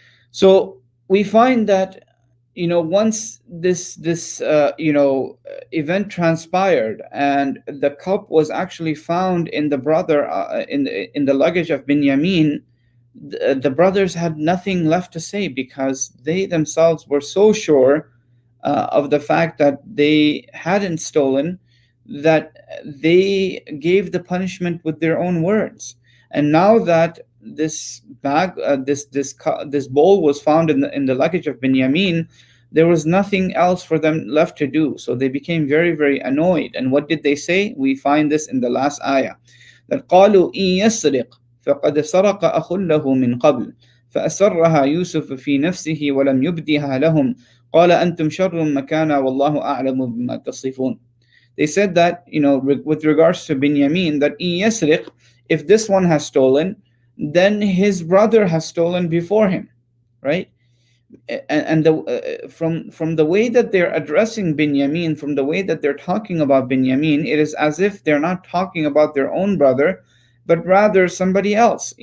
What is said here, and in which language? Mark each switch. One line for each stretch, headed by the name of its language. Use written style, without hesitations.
English: So we find that once this event transpired and the cup was actually found in the brother in the luggage of Binyamin, the brothers had nothing left to say, because they themselves were so sure of the fact that they hadn't stolen, that they gave the punishment with their own words. And now that this bag, this bowl was found in the luggage of Binyamin, there was nothing else for them left to do. So they became very, very annoyed. And what did they say? We find this in the last ayah, that
Arabic: قالوا إن يسرق فقد سرق أخ له من قبل فأسرها يوسف في نفسه ولم يبدها لهم قال أنتم شر مكانا والله أعلم بما تصفون.
English: They said that, with regards to Binyamin, that
Arabic: إن يسرق,
English: if this one has stolen, then his brother has stolen before him, right? And from the way that they're addressing Binyamin, from the way that they're talking about Binyamin, it is as if they're not talking about their own brother, but rather somebody else.